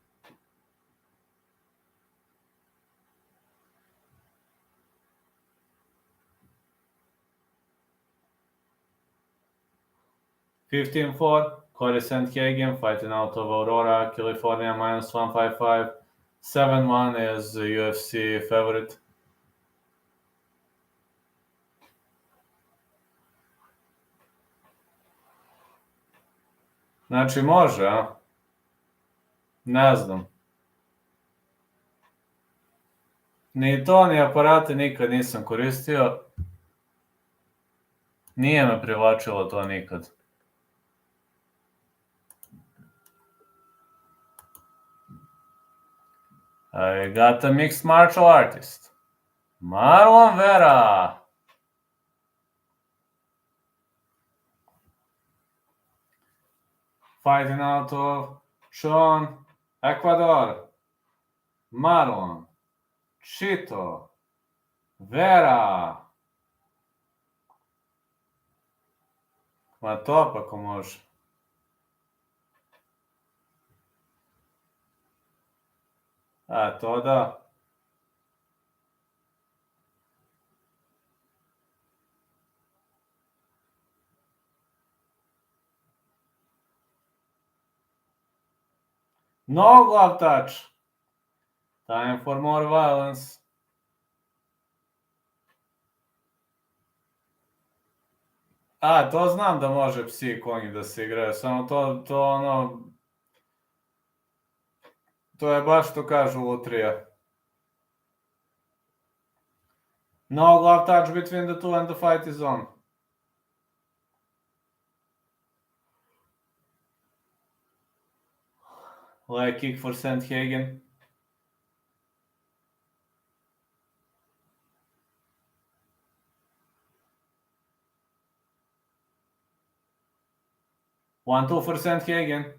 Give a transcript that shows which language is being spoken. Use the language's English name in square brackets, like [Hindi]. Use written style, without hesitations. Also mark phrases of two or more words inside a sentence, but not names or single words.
[English] $15-4, Cory Sandhagen fighting out of Aurora, California, -155. 7-1 is the UFC favorite. [Serbian] Znači može, a? Ne znam. Ni to, ni aparate nikad nisam koristio. Nije me privlačilo to nikad. [English] I got a mixed martial artist. Marlon Vera. Fighting out of Sean, Ecuador. Marlon, Chito, Vera. [Serbian] Ma to pa ko može. A, to da. [English] No glove touch. Time for more violence. [Serbian] A, to znam da može psi i konji da se igraju, samo to ono... To je baš što kažu lutrija. [English] No glove touch between the two and the fight is on. Leg kick for Sandhagen. One, two for Sandhagen.